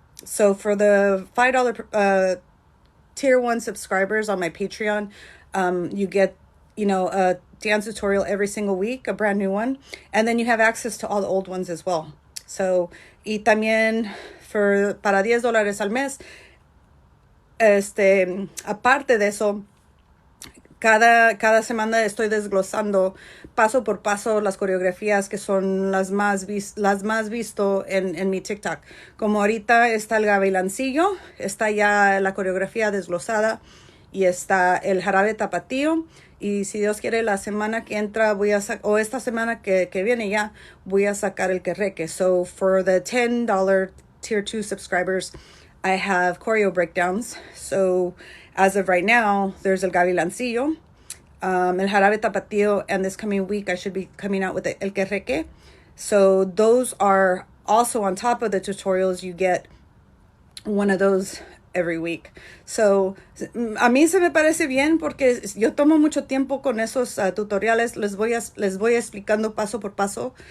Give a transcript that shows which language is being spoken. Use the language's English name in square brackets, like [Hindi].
[English] So for the $5 tier 1 subscribers on my Patreon, You get, a dance tutorial every single week, a brand new one. And then you have access to all the old ones as well. [Spanish] So, y también para $10 al mes, aparte de eso, cada semana estoy desglosando paso por paso las coreografías que son las más visto en mi TikTok. Como ahorita está el bailancillo, está ya la coreografía desglosada y está el jarabe tapatío. Y si Dios quiere, la semana que entra o esta semana que viene ya, voy a sacar el querreque. [English] So for the $10 tier 2 subscribers, I have choreo breakdowns. So as of right now, there's el gavilancillo, el jarabe tapatío, and this coming week I should be coming out with el querreque. So those are also on top of the tutorials. You get one of those every week. [Spanish] So a mí se me parece bien porque yo tomo mucho tiempo con esos tutoriales. Les voy explicando paso por paso.